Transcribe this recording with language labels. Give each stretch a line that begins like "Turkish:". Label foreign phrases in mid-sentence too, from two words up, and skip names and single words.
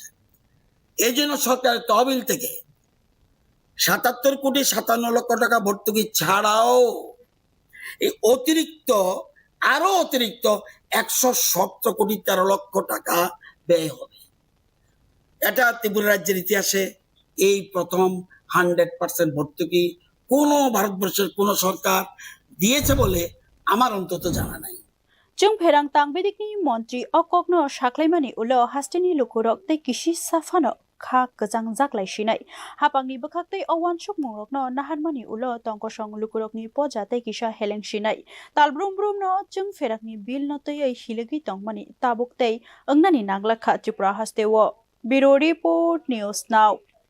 Bangla: এই জন্য সরকারের তহবিল থেকে 77,57 লক্ষ টাকা ভর্তুকি ছাড়াও এই আরো অতিরিক্ত 117,13 লক্ষ টাকা ব্যয় হবে। এটা ত্রিপুরা রাজ্যের ইতিহাসে এই প্রথম 100% ভর্তুকি কোন ভারতবর্ষের কোন সরকার দিয়েছে বলে আমার অন্তত জানা নাই।
Kok Borok: Chwngpherang Tangbedikni Montri okokno saklaimani ulo hasteni lukurok tei kisi safano kha kajang jaklai sinai Haphangni bwkhaktei owansuk mungrokno naharmani ulo tongkosong lukurokni poja tei kisa heleng sinai talbrum no Chwngpherangni bill no tei hilegi tongmani tabuk tei ongnani naglakha Tripura Haste o Bureau Report News Now.